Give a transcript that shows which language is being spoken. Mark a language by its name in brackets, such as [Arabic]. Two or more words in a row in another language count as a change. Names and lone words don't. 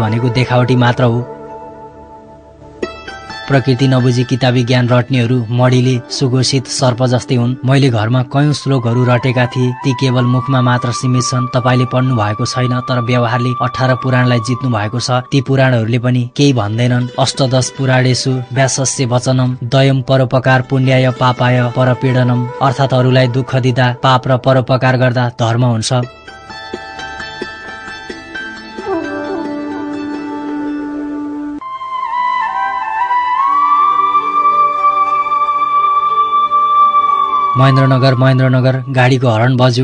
[Nepali] किताबी विद्या भनेको देखावटी मात्र हो। प्रकृति नबुझी किताबी ज्ञान रट्नेहरू मडीले सुघोषित सर्प जस्तै हुन्। मैले घरमा कयौं श्लोकहरू रटेका थिए, ती केवल मुखमा मात्र सीमित छन्। तपाईले पढ्नु भएको छैन, तर व्यवहारले 18 पुराणलाई जित्नु भएको छ। ती पुराणहरूले पनि केही भन्दैनन्। [Sanskrit] अष्टदश पुराणेषु व्यासस्य वचनम दयम परोपकार पुण्याय पापाय परपीडनम, [Nepali] अर्थात् अरूलाई दुःख दिँदा पाप र परोपकार गर्दा धर्म हुन्छ। महेन्द्रनगर गाडीको हर्न बज्यो।